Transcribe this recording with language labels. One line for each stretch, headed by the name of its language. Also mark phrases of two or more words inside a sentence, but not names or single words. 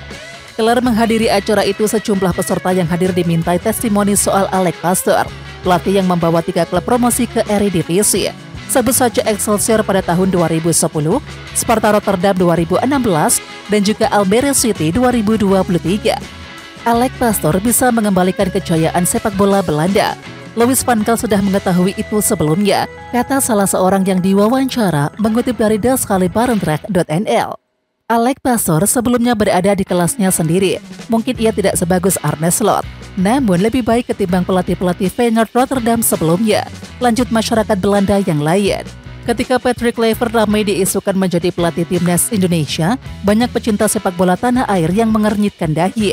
Indonesian: Kelar menghadiri acara itu, sejumlah peserta yang hadir dimintai testimoni soal Alex Pastoor, pelatih yang membawa 3 klub promosi ke Eredivisie. Sebut saja Excelsior pada tahun 2010, Sparta Rotterdam 2016, dan juga Almere City 2023. Alex Pastoor bisa mengembalikan kejayaan sepak bola Belanda. Louis van Gaal sudah mengetahui itu sebelumnya, kata salah seorang yang diwawancara mengutip dari daskhalibarendrecht.nl. Alex Pastoor sebelumnya berada di kelasnya sendiri. Mungkin ia tidak sebagus Arne Slot, namun lebih baik ketimbang pelatih-pelatih Feyenoord Rotterdam sebelumnya. Lanjut masyarakat Belanda yang lain. Ketika Patrick Kluivert ramai diisukan menjadi pelatih timnas Indonesia, banyak pecinta sepak bola tanah air yang mengernyitkan dahi.